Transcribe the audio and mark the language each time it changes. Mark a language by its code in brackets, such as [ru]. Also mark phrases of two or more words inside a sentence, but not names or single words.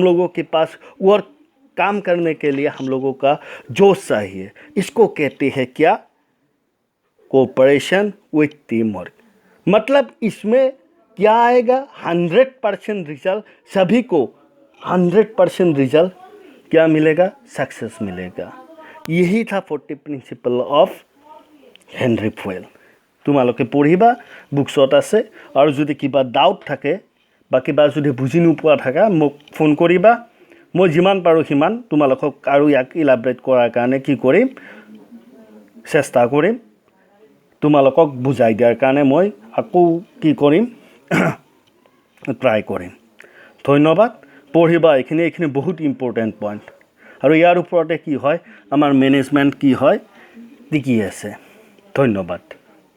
[hi] लोगों के पास वर्क काम करने के लिए हम लोगों का जोश चाहिए इसको कहते हैं क्या [en] cooperation with team work [hi] मतलब इसमें क्या आएगा 100% रिजल्ट सभी को 100% रिजल्ट क्या मिलेगा सक्सेस मिलेगा यही था 40 [en] principle of [hi] हेनरी फुएल [as] তোমালোকে পঢ়িবা বুকছত আছে আৰু যদি কিবা ডাউট থাকে বা কিবা যদি বুজি নোপোৱা থাকে মোক ফোন কৰিবা মই যিমান পাৰোঁ সিমান তোমালোকক আৰু ইয়াক ইলাবৰেট কৰাৰ কাৰণে কি কৰিম চেষ্টা কৰিম তোমালোকক বুজাই দিয়াৰ কাৰণে মই আকৌ কি কৰিম ট্ৰাই কৰিম ধন্যবাদ পঢ়িবা এইখিনি বহুত [en] important point [as] আৰু ইয়াৰ ওপৰতে কি হয় আমাৰ মেনেজমেণ্ট কি হয় টিকি আছে ধন্যবাদ